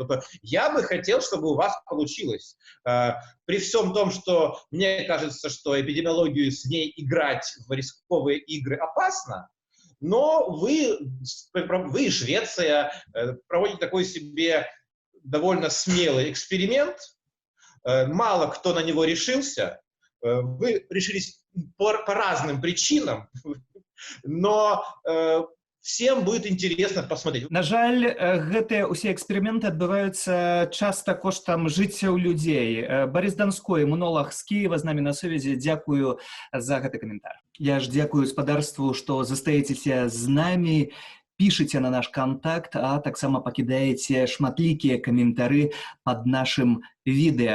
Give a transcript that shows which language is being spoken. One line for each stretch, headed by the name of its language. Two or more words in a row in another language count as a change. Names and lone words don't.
Russian: Я бы хотел, чтобы у вас получилось. При всем том, что мне кажется, что эпидемиологию с ней играть в рисковые игры опасно, но вы, Швеция, проводите такой себе довольно смелый эксперимент. Мало кто на него решился. вы решились по разным причинам, но всем будет интересно посмотреть.
Belarusian: На жаль, гэтыя ўсе эксперыменты адбываюцца часта коштам жыццяў людзей. Барис Донской, иммунолог з Киева, з намі на сувязі. Дзякую за гэты каментар. Я ж дзякую гаспадарству, што застаецеся з намі, пішыце на наш контакт, а таксама пакідаеце шматлікія каментары пад нашым відэа.